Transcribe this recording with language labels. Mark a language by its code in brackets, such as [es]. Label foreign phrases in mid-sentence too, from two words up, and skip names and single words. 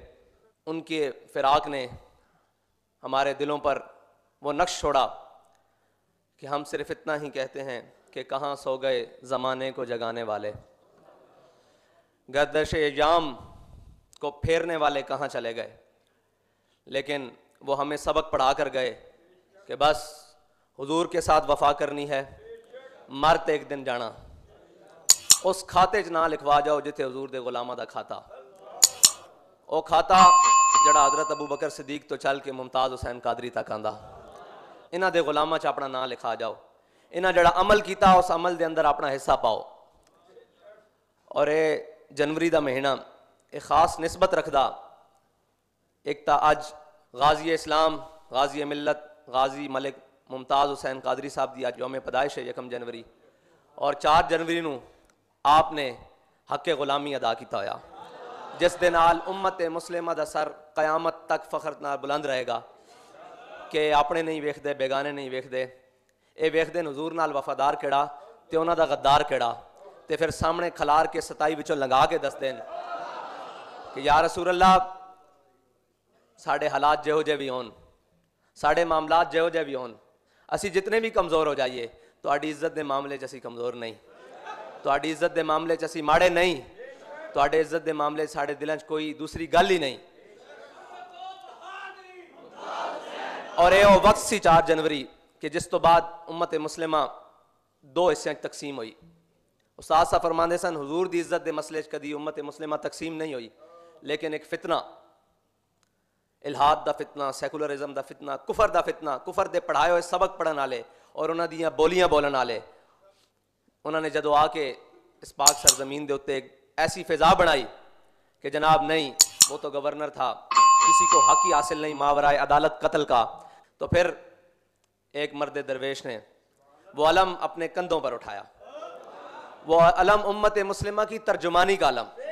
[ur] ان کے فراق نے ہمارے دلوں پر وہ نقش چھوڑا کہ ہم صرف اتنا ہی کہتے ہیں کہ کہاں سو گئے زمانے کو جگانے والے، گردش ایام کو پھیرنے والے کہاں چلے گئے۔ لیکن وہ ہمیں سبق پڑھا کر گئے کہ بس حضور کے ساتھ وفا کرنی ہے، [pa] مرتے ایک دن جانا، اس کھاتے چ نہ لکھوا جاؤ جتھے حضور دے غلامہ دا کھاتا، او کھاتا جڑا حضرت ابو بکر صدیق تو چل کے ممتاز حسین قادری تک آندا، انہاں دے غلامہ چ اپنا نام لکھا جاؤ، انہاں جڑا عمل کیتا اس عمل دے اندر اپنا حصہ پاؤ۔ اور اے جنوری دا مہینہ ایک خاص نسبت رکھدا، ایک تا اج غازی اسلام، غازی ملت، غازی ملک ممتاز حسین قادری صاحب دی اج یوم پیدائش ہے 1 جنوری، اور 4 جنوری نو آپ نے حق غلامی ادا کیتا ہویا، جس دے نال امت مسلمہ دا سر قیامت تک فخر نال بلند رہے گا کہ اپنے نہیں ویکھدے، بیگانے نہیں ویکھدے، اے ویکھدے حضور نال وفادار کیڑا تے انہاں دا غدار کیڑا، تے پھر سامنے کھلار کے 27 وچوں لنگا کے دس دین کہ یا رسول اللہ ساڑے حالات جہو جے بھی ہون، ساڑے معاملات جہو جے بھی ہون، اسی جتنے بھی کمزور ہو جائیے تو آڑی عزت دے معاملے چ اسی کمزور نہیں، تو آڑی عزت دے معاملے چ اسی ماڑے نہیں، تو آڑے عزت دے معاملے ساڑے دلیں چ کوئی دوسری گل ہی نہیں۔ اور اے وہ وقت سی 4 جنوری کہ جس تو بعد امت مسلمہ 2 حصے تقسیم ہوئی۔ استاد صاحب فرماندے سن حضور دی عزت دے مسئلے چ کدی امت مسلمہ تقسیم نہیں ہوئی، لیکن ایک فتنہ، الہاد دا فتنہ، سیکولرزم دا فتنہ، کفر دا فتنہ، کفر دے پڑھائے ہوئے سبق پڑھن والے اور انہاں دیاں بولیاں بولن والے، انہوں نے جدو آ کے اس پاک سرزمین دے اتے ایک ایسی فضا بنائی کہ [ur] جناب نہیں، وہ تو گورنر تھا، کسی کو حق ہی حاصل نہیں ماورائے عدالت قتل کا، تو پھر ایک مرد درویش نے وہ علم اپنے کندھوں پر اٹھایا، وہ علم امت مسلمہ کی ترجمانی کا علم۔